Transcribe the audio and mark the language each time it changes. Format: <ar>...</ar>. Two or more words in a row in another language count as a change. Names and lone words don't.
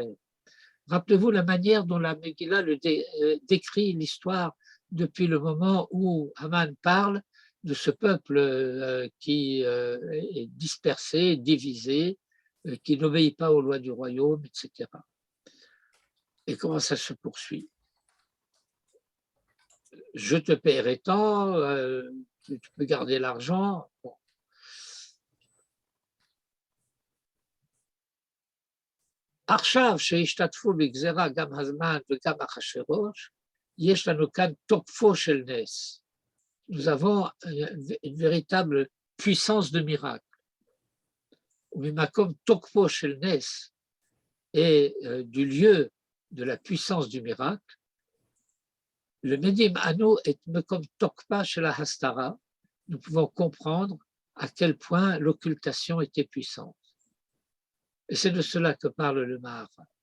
<fr>Rappelez-vous la manière dont la Megillah décrit l'histoire depuis le moment où Haman parle de ce peuple qui est dispersé, divisé, qui n'obéit pas aux lois du royaume, etc. Et comment ça se poursuit? Je te paierai tant, tu peux garder l'argent. Bon.</fr> <he>עכשיו שהשתתפו בגזרה גם הזמן וגם אחשוורוש, יש לנו כאן תוקפו של נס.</he> <fr>Nous avons une véritable puissance de miracle.</fr> <he>וממקום תוקפו של נס</he> <fr>et du lieu de la puissance du miracle, le Medim Anu est comme Tokpa chez la Hastara. Nous pouvons comprendre à quel point l'occultation était puissante. Et c'est de cela que parle le Mahara.</fr>